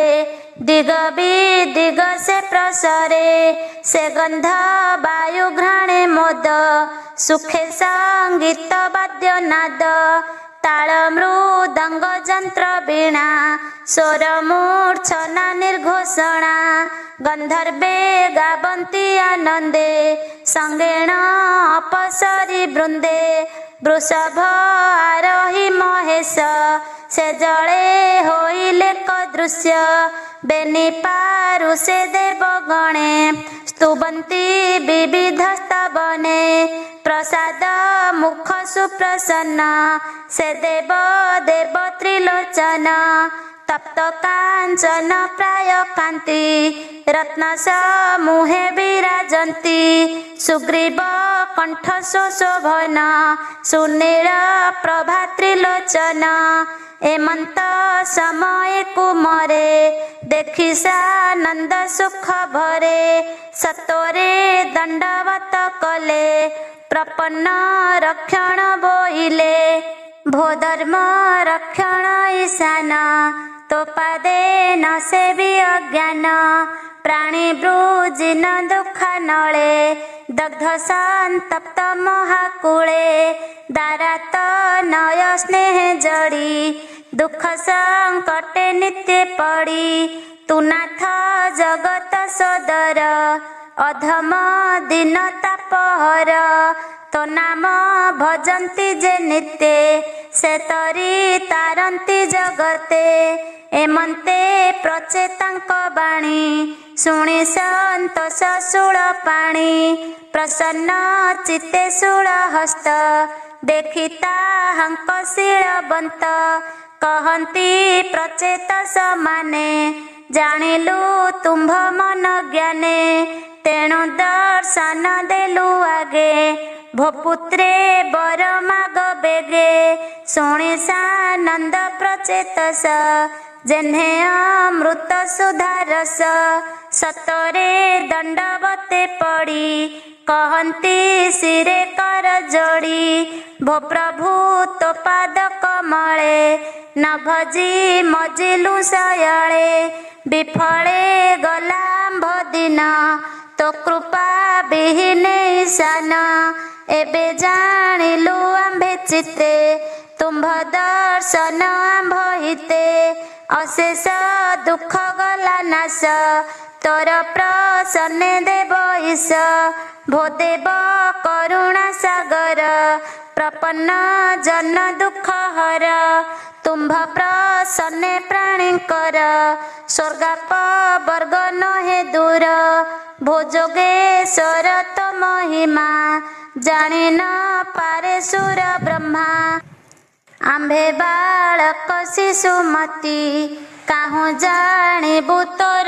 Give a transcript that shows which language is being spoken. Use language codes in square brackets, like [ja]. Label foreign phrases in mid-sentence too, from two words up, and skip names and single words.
[or] ଦିଗ ବିଦିଗ ସେ ପ୍ରସରେ ସେ ଗନ୍ଧ ବାୟୁ ଘ୍ରାଣେ ମୋଦ ସୁଖେ ସଙ୍ଗୀତ ବାଦ୍ୟ ନାଦ ତାଳ ମୃଦଙ୍ଗ ଯନ୍ତ୍ର ବୀଣା ସ୍ୱର ମୂର୍ଛନା ନିର୍ଘୋଷଣା ଗନ୍ଧର୍ବେ ଗାବନ୍ତି ଆନନ୍ଦେ ସଙ୍ଗେଣ ଅପସରୀ ବୃନ୍ଦେ ବୃଷଭ ଆରୋହୀ ମହେଶ ସେ ଜଳେ ହୋଇଲେ ଦୃଶ୍ୟ ବେନି ପାରୁ ସେ ଦେବଗଣେ ସ୍ତୁବନ୍ତି ବିବିଧ ସ୍ତବନେ ପ୍ରସାଦ ମୁଖ ସୁପ୍ରସନ୍ନ ସେ ଦେବ ଦେବ ତ୍ରିଲୋଚନ ତପ୍ତ କାଞ୍ଚନ ପ୍ରାୟ କାନ୍ତି ରତ୍ନ ସମୂହେ ବିରାଜନ୍ତି ସୁଗ୍ରୀବ କଣ୍ଠ ଶୋଭନ ସୁନୀଳ ପ୍ରଭା ତ୍ରିଲୋଚନ ଏମନ୍ତ ସମୟ କୁମରେ ଦେଖି ସାନନ୍ଦ ସୁଖ ଭରେ ସତୋରେ ଦଣ୍ଡବତ କଲେ ପ୍ରପନ୍ନ ରକ୍ଷଣ ବୋଇଲେ ଭୋ ଧର୍ମ ରକ୍ଷଣ ଈଶାନ ତୋ ପାଦେ ନ ସେବି ଅଜ୍ଞାନ ପ୍ରାଣୀ ବ୍ରୁଜିନ ଦୁଖ ନଳେ ଦଗ୍ଧ ସନ୍ତପ୍ତ ମହାକୂଳେ ଦାରାତ ନୟ ସ୍ନେହ ଜଡ଼ି ଦୁଖ ସଙ୍କଟେ ନିତ୍ୟ ପଡ଼ି ତୁ ନାଥ ଜଗତ ସଦର ଅଧମ ଦିନ ତାପହର ତୋ ନାମ ଭଜନ୍ତି ଯେ ନିତ୍ୟ ସେ ତରି ତାରନ୍ତି ଜଗତେ ଏମନ୍ତେ ପ୍ରଚେତାଙ୍କ ବାଣୀ ଶୁଣି ସନ୍ତୋଷ ଶୂଳ ପାଣି ପ୍ରସନ୍ନ ଚିତ୍ତେ ଶୂଳ ହସ୍ତ ଦେଖିତା ହଙ୍କ ଶୀଳବନ୍ତ କହନ୍ତି ପ୍ରଚେତ ସମାନେ ଜାଣିଲୁ ତୁମ୍ଭ ମନ ଜ୍ଞାନେ ତେଣୁ ଦର୍ଶନ ଦେଲୁ ଆଗେ ଭୋପୁତ୍ରେ ବର ମାଗ ବେଗେ ଶୁଣି ସାନନ୍ଦ ପ୍ରଚେତସ ଯେହ୍ନେ ଅମୃତ ସୁଧାରସ ସତରେ ଦଣ୍ଡବତେ ପଡ଼ି କହନ୍ତି ସିରେ କର ଯୋଡ଼ି ଭୋ ପ୍ରଭୁ ତୋ ପାଦ କମଳେ ନ ଭଜି ମଜିଲୁ ସୟଲେ ବିଫଳେ ଗଲାମ୍ଭ ଦିନ ତୋ କୃପା ବିହୀନେ ଈଶାନ ଏବେ ଜାଣିଲୁ ଆମ୍ଭେ ଚିତ୍ତେ ତୁମ୍ଭ ଦର୍ଶନ ଆମ୍ଭ ହିତେ ଅଶେଷ ଦୁଖ ଗଲା ନାଶ ତୋର ପ୍ରସନ୍ନେ ଦେବ ଈଶ ଭୋ ଦେବ କରୁଣା ସାଗର ପ୍ରପନ୍ନ ଜନ ଦୁଖ ହର ତୁମ୍ଭ ପ୍ରସନ୍ନେ ପ୍ରାଣୀକର ସ୍ୱର୍ଗାପ ବର୍ଗ ନହେ ଦୂର ଭୋଯୋଗେଶ୍ୱର ତୋ ମହିମା ଜାଣି ନ ପାରେ ସୁର ବ୍ରହ୍ମା ଆମ୍ଭେ ବାଳକ ଶିଶୁମତୀ କାହୁଁ ଜାଣିବୁ ତୋର